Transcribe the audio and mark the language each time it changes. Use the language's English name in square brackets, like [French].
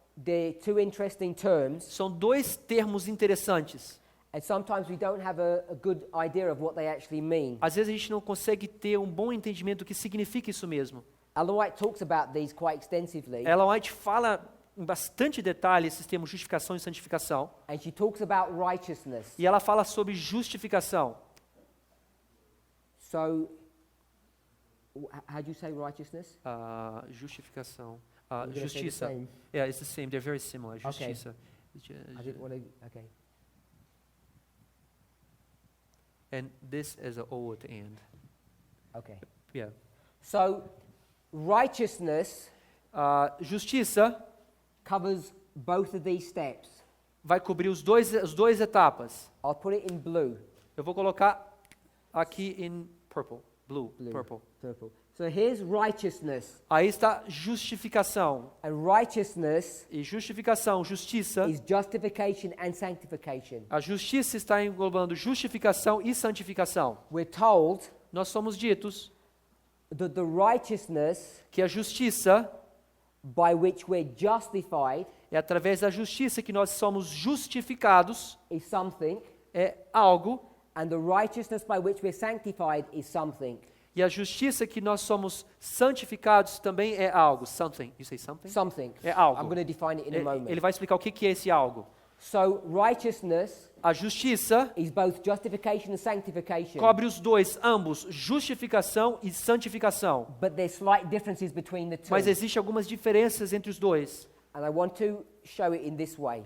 [English] they're 2 interesting terms, [Portuguese] são 2 termos interessantes. [English] and sometimes we don't have a good idea of what they actually mean. [Portuguese] Às vezes a gente não consegue ter um bom entendimento do que significa isso mesmo. [English] Ellen White talks about these quite extensively, [Portuguese] Ellen White fala em bastante detalhe esses termos justificação e santificação. [English] and she talks about righteousness. [Portuguese] E ela fala sobre justificação. [English] So, how do you say righteousness? [Portuguese] Justificação. [English] We're gonna say the [Portuguese] Justiça. [English] same. Yeah, it's the same. They're very similar. Okay. [Portuguese] Justiça. [English] I didn't want to. Okay. And this is an O at the end. Okay. Yeah. So, righteousness [Portuguese] Justiça [English] covers both of these steps. [Portuguese] vai cobrir as 2 etapas. [English] I'll put it in blue. [Portuguese] Eu vou colocar aqui em purple. [English] Blue. Blue. Purple. Purple. So here's righteousness. [Portuguese] Aí está justificação. [English] And righteousness [Portuguese] E justificação, justiça. [English] is justification and sanctification. [Portuguese] A justiça está englobando justificação e santificação. [English] We're told [Portuguese] Nós somos ditos [English] that the righteousness [Portuguese] que a justiça [English] by which we're justified [Portuguese] é através da justiça que nós somos justificados, [English] is something, [Portuguese] é algo, [English] and the righteousness by which we're sanctified is something. [Portuguese] e a justiça que nós somos santificados também é algo. [English] Something. You say something? Something. [Portuguese] É algo. [English] I'm going to define it in a moment. [Portuguese] Ele vai explicar o que é esse algo. [English] So righteousness [Portuguese] A justiça [English] is both justification and sanctification. [Portuguese] cobre os 2, ambos, justificação e santificação. [English] But there's slight differences between the two. [Portuguese] Mas existem algumas diferenças entre os 2. [English] And I want to show it in this way.